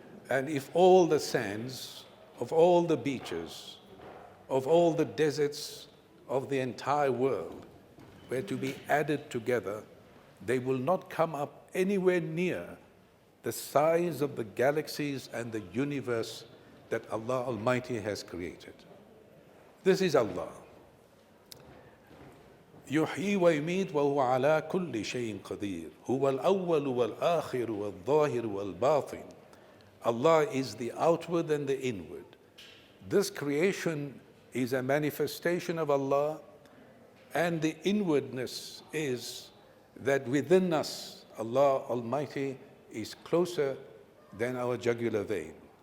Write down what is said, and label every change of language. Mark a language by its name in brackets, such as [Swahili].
[English] And if all the sands of all the beaches, of all the deserts of the entire world were to be added together, they will not come up anywhere near the size of the galaxies and the universe that Allah Almighty has created. This is Allah. [Arabic] يحيي ويميت وهو على كل شيء قدير هو الأول والآخر والظاهر والباطن. [English] Allah is the outward and the inward. This creation is a manifestation of Allah, and the inwardness is that within us, Allah Almighty is closer than our jugular vein.